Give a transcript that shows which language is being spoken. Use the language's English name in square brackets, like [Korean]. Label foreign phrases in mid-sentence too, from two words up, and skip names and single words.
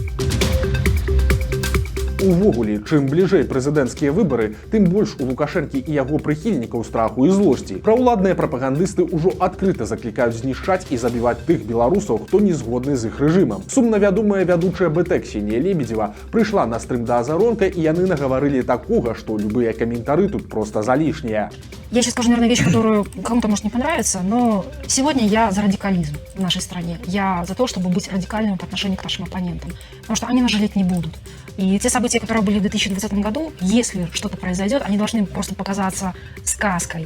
[Belarusian] Увогуле, чым бліжэй прэзідэнцкія выбары, тым больш у Лукашэнкі і яго прыхільнікаў страху і злосці. Праўладныя прапагандысты ўжо адкрыта заклікаюць знішчаць і забіваць тых беларусаў, хто не згодны з іх рэжымам. Сумна вядомая вядучая БТ Ксенія Лебедзева прыйшла на стрым да Азаронка, і яны нагаварылі такога, што любыя каментары тут просто залішнія. [Russian] Я сейчас скажу, наверное, вещь, которую кому-то может не понравиться, но сегодня я за радикализм в нашей стране. Я за то, чтобы быть радикальным по отношению к нашим оппонентам, потому что они нас жалеть не будут. И те события, которые были в 2020 году, если что-то произойдет, они должны просто показаться сказкой.